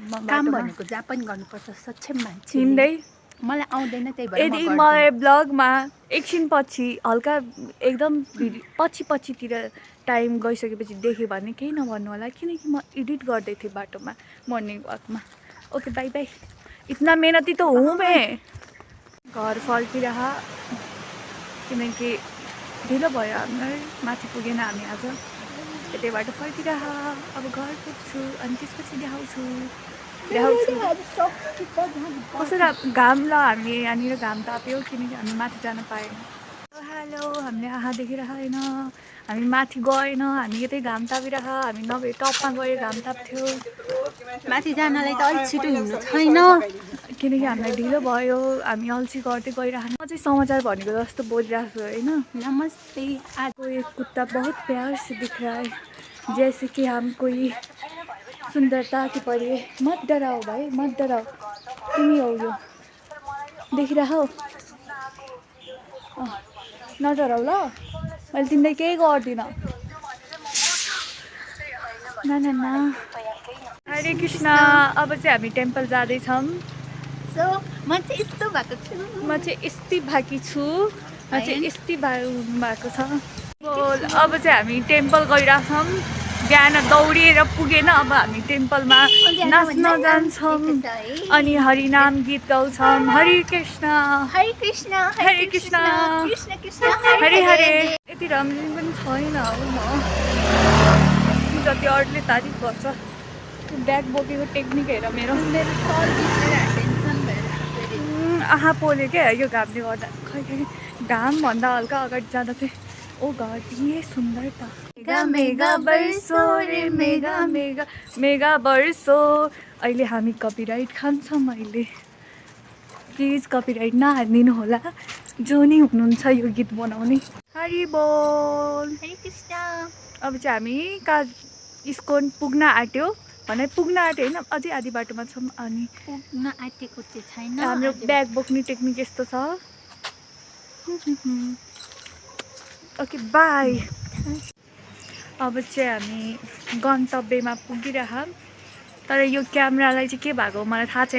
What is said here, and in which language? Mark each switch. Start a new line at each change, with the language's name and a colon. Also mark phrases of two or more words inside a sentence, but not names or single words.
Nepali: काम भनेको जहाँ पनि गर्नुपर्छ सक्षम मान्छे हिँड्दै मलाई आउँदैन त्यही भएर यदि मलाई ब्लगमा एकछिन पछि हल्का एकदम पछितिर टाइम गइसकेपछि देखेँ भने केही नभन्नु होला किनकि म एडिट गर्दै थिएँ बाटोमा
English: morning walkमा okay bye bye
Hindi: इतना मेहनती त हूँ मैं
Nepali: घर फर्किरह किनकि ढिलो भयो हामीलाई माथि पुगेन हामी आज त्यतैबाट फर्किरह अब घर पुग्छु अनि त्यसपछि देखाउँछु कसरी घाम ल हामी यहाँनिर घाम ताप्यो किनकि हामी माथि जान पाएन हेलो हामीले आँखा देखिरहेको होइन, हामी माथि गएन, हामी यतै घाम तापिरहेको, हामी नभए टपमा गएर घाम ताप्थ्यो माथि जानलाई त अलिक छिटो हिँड्नु छैन। किनकि हामीलाई ढिलो भयो, हामी अल्छी गर्दै गइरहेको। म चाहिँ समाचार भनेको जस्तो बोलिरहेको छु होइन। नमस्ते।
Hindi: आज एक कुत्ता बहुत प्यार से दिख रहा है, जैसे कि हम कोई सुंदरता के परे। मत डराओ भाइ, मत डराओ,
Nepali: तिमी हो यो, देखिरह नडराउ ल, मैले तिमीलाई केही गर्दिनँ। ना हरे कृष्ण। अब चाहिँ हामी टेम्पल जाँदैछौँ। सो म चाहिँ यस्तो भएको छु। म चाहिँ यस्तै भाकी छु, म चाहिँ यस्तै भएको छ। अब चाहिँ हामी टेम्पल गइरहेछौँ। बिहान दौडिएर पुगेन, अब हामी टेम्पलमा नाच्न जान्छौँ अनि हरिनाम गीत गाउँछौँ। हरे कृष्ण हरे कृष्ण हरे कृष्ण कृष्ण कृष्ण हरे हरे। यति राम्रो पनि छैन हो म, जति अरूले तारिफ गर्छ। ब्याग बोकेको टेक्निक हेर मेरो, आँखा पोल्यो क्या यो घामले गर्दा। खै घाम भन्दा हल्का अगाडि जाँदा चाहिँ
English: oh God
Nepali: ये सुन्दर त।
Hindi: मेगा मेगा बर्सो रे मेगा मेगा मेगा बर्सो।
Nepali: अहिले हामी कपिराइट खान्छौँ। अहिले प्लिज कपिराइट नहालिदिनु होला, जो नि हुनुहुन्छ यो गीत बनाउने। हरि बोल। हरे कृष्ण। अब चाहिँ हामी इस्कन पुग्न आँट्यो भने पुग्न आँट्यो होइन, अझै आधी बाटोमा छौँ। अनि पुग्न आँटेको चाहिँ छैन, हाम्रो ब्याग बोक्ने टेक्निक यस्तो छ।
English: okay bye.
Nepali: अब चाहिँ हामी गन्तव्यमा पुगिरहँ, तर यो क्यामेरालाई चाहिँ के भएको मलाई थाहा छैन।